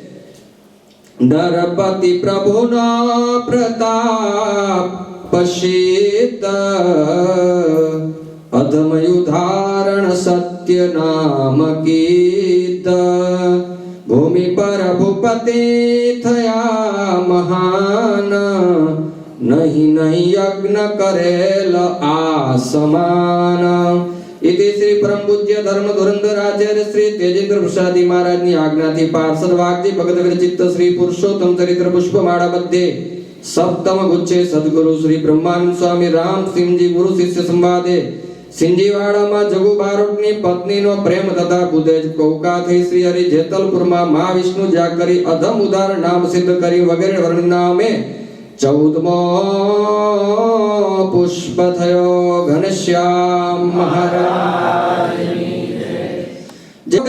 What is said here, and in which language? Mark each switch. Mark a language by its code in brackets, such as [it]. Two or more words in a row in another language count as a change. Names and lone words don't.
[gu] નરપતિ પ્રભુનો પ્રતાપ પશિત, અધમયુધારણ સત્ય નામ કીત. ભૂમિ પર ભૂપતિ થયા મહાન, નહીં નહીં યજ્ઞ કરેલ આ સમાન. [sa] इति श्री परम पूज्य धर्म धुरंधर आचार्य [gu] श्री तेजेंद्र प्रसादी महाराज ની આજ્ઞાથી પાર્ષદ વાગજી ભગત વિરચિત શ્રી પુરુષોત્તમ ચરિત્ર પુષ્પમાળા મધ્યે સપ્તમ ગુચ્છે સદગુરુ શ્રી બ્રહ્માનંદ સ્વામી રામ સિંહજી ગુરુ શિષ્ય સંવાદે સિંજીવાડામાં જગુ બારોટની પત્નીનો પ્રેમ તથા બુદેજ કૌકાથી શ્રી હરિ જેતલપુરમાં મા વિષ્ણુ જાગ કરી અધમ ઉદાર નામ સિદ્ધ કરી વગેરે વર્ણનામે 14મો પુષ્પ થયો ઘનશ્યામ મહારાજની જય.